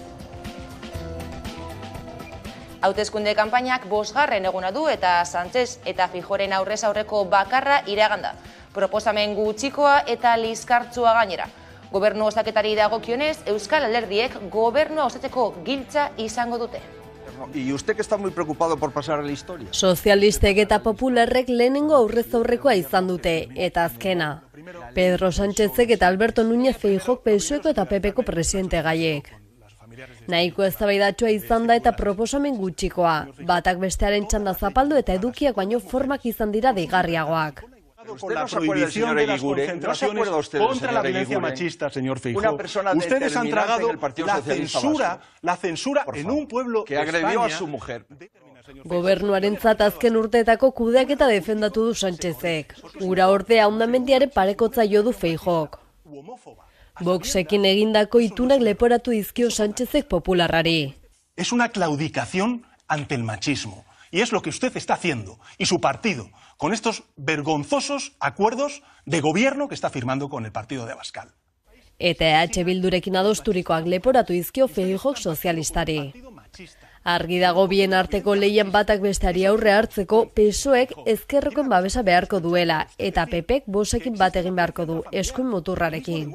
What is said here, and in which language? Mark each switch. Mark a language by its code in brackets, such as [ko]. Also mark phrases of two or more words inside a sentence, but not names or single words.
[eu] Hauteskunde kanpainak 5. eguna du eta Sánchez eta Feijóoren aurrez aurreko bakarra iraganda. Proposamen gutxikoa eta liskartsua gainera. Gobernu osaketari dagokionez, Euskal Alderdiek gobernua osatzeko giltza izango dute. [es] ¿Y usted que está muy preocupado por pasar a la historia? [eu] Sozialistek eta popularrek lehenengo aurrez aurrekoa izan dute, eta azkena. Pedro Sánchezek eta Alberto Núñez Feijóok PSOEko eta PPko presidente gaiek. Nahiko eztabaidatsua izan da eta proposamen gutxikoa, batak bestearen txanda zapaldu eta edukiak baino formak izan dira deigarriagoak. [es] Con la prohibición de las concentraciones contra la violencia machista, señor Feijóo. Ustedes han tragado la censura en un pueblo que agredió a su mujer. [eu] Gobernuarentzat azken urteetako kudeaketa defendatu du Sánchezek. Ura ordea hondamendiaren parekotza jo du Feijóok. Voxekin egindako itunak leporatu dizkio Sánchezek popularrari. [es] Es una claudicación ante el machismo. Y es lo que usted está haciendo, y su partido, con estos vergonzosos acuerdos de gobierno que está firmando con el partido de Abascal. [eu] Eta EH Bildurekin adosturikoak leporatu dizkio Feijóok sozialistari. Argi dago bien arteko lehian batak besteari aurre hartzeko PSOEk ezkerrekoen babesa beharko duela eta PPek Voxekin bat egin beharko du eskuin muturrarekin.